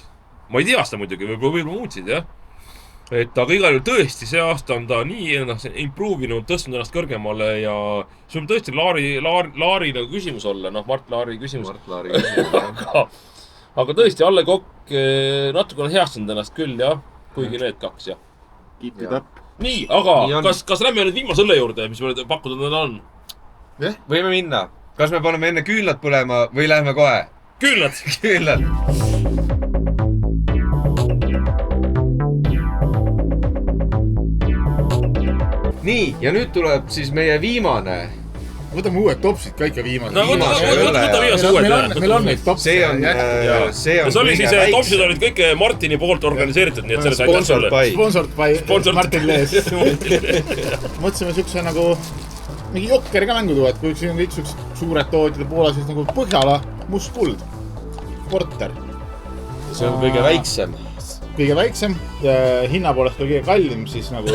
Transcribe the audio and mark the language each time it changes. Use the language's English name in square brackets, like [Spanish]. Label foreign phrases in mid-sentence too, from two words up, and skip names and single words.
[Estonian] Ma ei tea seda muidugi, võib-olla muutsid, jah. Aga igal juhul tõesti, see aasta on ta nii improvinud, tõstnud ennast kõrgemale ja sul on tõesti Laari nagu küsimus olla, Mart Laari küsimus. Aga tõesti, A. Le Coq natuke on heastanud ennast küll, jah. Kuigi need 2, jah. [English] Keep it up. [Estonian] Nii, aga kas lähme nüüd viimase õlle juurde, mis meil pakkuda täna on? Võime minna. Kas me paneme enne küünlad põlema või lähme kohe? Küünlad! Küünlad! Nii, ja nüüd tuleb siis meie viimane. Võtame uued topsid ka ikka viimased. No võta viimase uued. Meil on neid topse. See oli siis, topsid olid kõik Martini poolt organiseeritud, nii et selle said [English] Sponsored by Martin Lees. [Estonian] Mõtlesime siukse nagu mingi jokker ka mängu tuua, et kui siin on kõik siuksed suured tootjad ja Poola siis nagu Põhjala must kuld. Porter. See on kõige väiksem. Kõige väiksem, hinna poolest kõige kallim siis nagu...